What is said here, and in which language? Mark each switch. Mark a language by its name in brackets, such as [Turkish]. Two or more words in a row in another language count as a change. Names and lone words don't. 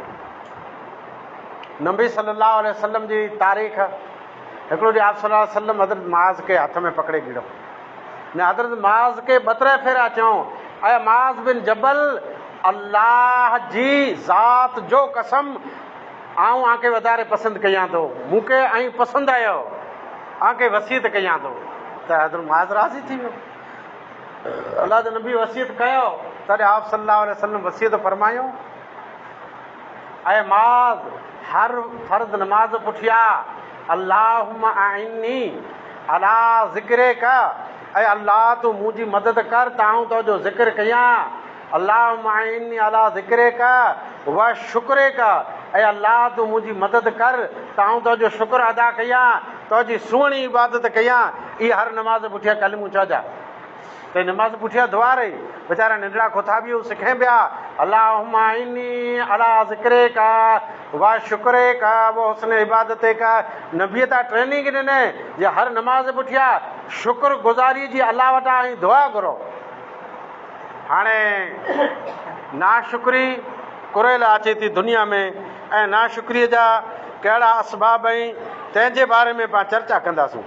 [Sindhi] नबी [Arabic] صلى الله عليه وسلم [Sindhi] जी तारीख़, हिकिड़ो ॾींहुं आप [Arabic] صلى الله عليه وسلم [Sindhi] हज़रत माज़ खे हथ में पकड़े गिड़ो न, हज़रत माज़ खे ॿ टे फेरा चऊं, अय माज़ बिन जबल, अल्लाह जी ज़ात जो कसम, आऊं आंखे वधारे पसंदि कयां थो, मूंखे ऐं पसंदि आयो, आंखे वसीयत कयां थो। त हज़रत माज़ राज़ी थी वियो। अल्लाह जो नबी वसीयत कयो, तॾहिं आप [Arabic] صلى الله عليه وسلم [Sindhi] वसीयत फरमायो, अय माज़, हर फर्ज़ नमाज़ पुठिया [Arabic] اللهم أعني على ذكرك, [Sindhi] ऐं अल्लाह तूं मुंहिंजी मदद कर, ताऊं तुंहिंजो ज़िक्र कयां। [Arabic] اللهم أعني على ذكرك وشكرك, [Sindhi] ऐं अल्लाह तूं मुंहिंजी मदद कर, ताऊं तुंहिंजो शुक्र अदा कयां, तुंहिंजी सुहिणी इबादत कयां। इहा हर नमाज़ पुठिया कलिमूं चइजा। त नमाज़ पुठिया दुआ रही, वीचारा नंढड़ा खोथा बि सिखे पिया, [Arabic] اللهم أعني على ذكرك وشكرك وحسن عبادتك. [Sindhi] नबीअ तां ट्रेनिंग ॾिने जे हर नमाज़ पुठिया शुक्र गुज़ारी जी अलाह वटां ऐं दुआ घुरो। हाणे नाशुक्री कुरेल अचे थी दुनिया में, ऐं नाशुक्रीअ जा कहिड़ा असबाब आहिनि तंहिंजे बारे में पाण चर्चा कंदासूं।